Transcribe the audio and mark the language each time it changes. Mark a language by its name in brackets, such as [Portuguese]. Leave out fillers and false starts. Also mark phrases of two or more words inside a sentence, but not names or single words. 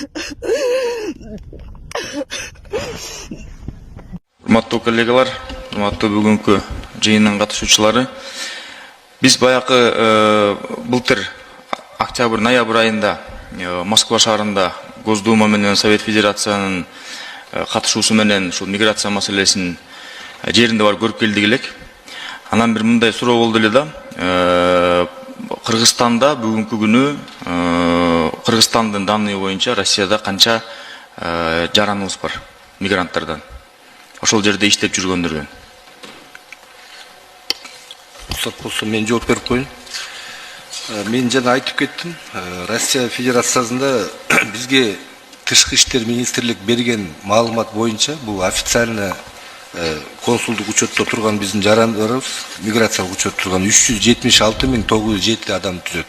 [Kyrgyz] Урматтуу коллегалар, урматтуу бүгүнкү жыйындын катышуучулары, биз баягы былтыр октябрь-ноябрь айында Москва шаарында Госдума менен Совет Федерациянын катышуусу менен ушул миграция маселесин жеринде бар көрүп келдик элек. Анан бир мындай суроо болду эле да. Кыргызстанда бүгүнкү күнү Кыргызстандын данные боюнча Россияда канча жараныбыз бар мигранттардан? Ошол жерде иштеп жүргөндөргө. Рұқсат болса мен жооп берип коеюн. Мен жана айтып кеттим, Россия Федерациясында бизге Тышкы иштер министрлик берген маалымат боюнча бул официально консулдук учетто турган биздин жарандарыбыз миграциялык учетто турган 376.907 адам түзөт.